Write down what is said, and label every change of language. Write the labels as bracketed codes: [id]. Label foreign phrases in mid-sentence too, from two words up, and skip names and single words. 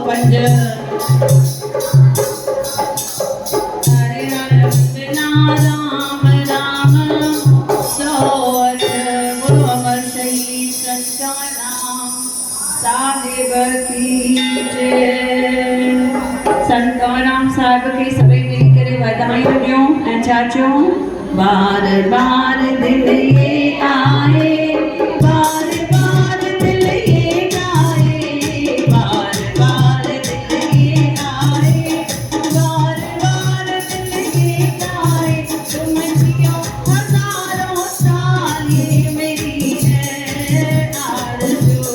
[hi] हरे हर बिना राम राम सोच गुरु अमर शहीद संतनाम साहिब की जय। संतनाम साहिब के सभी मिल करे [sd] बधाई ॾियो ऐं छा चयो [hi] बार बार दिल ये आए बार बार दिल ये आए बार बार दिल ये आए बार बार दिल ये आए तुम जियो हजारों साल ये मेरी है आरज़ू।